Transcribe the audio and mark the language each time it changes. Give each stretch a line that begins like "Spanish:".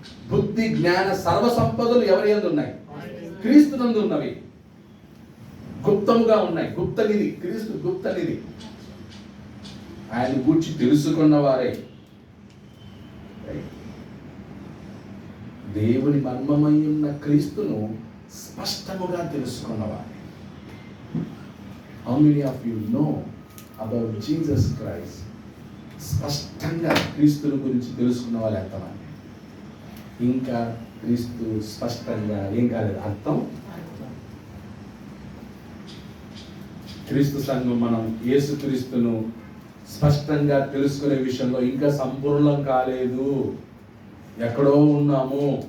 Telugu: బుద్ధి జ్ఞాన సర్వ సంపదలు ఎవరి యందు ఉన్నాయి? క్రీస్తునందు ఉన్నవి, గుప్తముగా ఉన్నాయి. గుప్తనిధి క్రీస్తు, గుప్తనిధి. ఆయన గూర్చి తెలుసుకున్న వారే దేవుని మర్మమై ఉన్న క్రీస్తును స్పష్టముగా తెలుసుకున్నవారే.
English: How many of you know about Jesus Christ?
Telugu: స్పష్టంగా క్రీస్తుని గురించి తెలుసుకున్న వాళ్ళు ఎంతమంది? ఇంకా క్రీస్తు స్పష్టంగా ఏం కాలేదు, అర్థం. క్రీస్తు సంఘం మనం యేసుక్రీస్తును స్పష్టంగా తెలుసుకునే విషయంలో ఇంకా సంపూర్ణం కాలేదు, ఎక్కడో ఉన్నాము.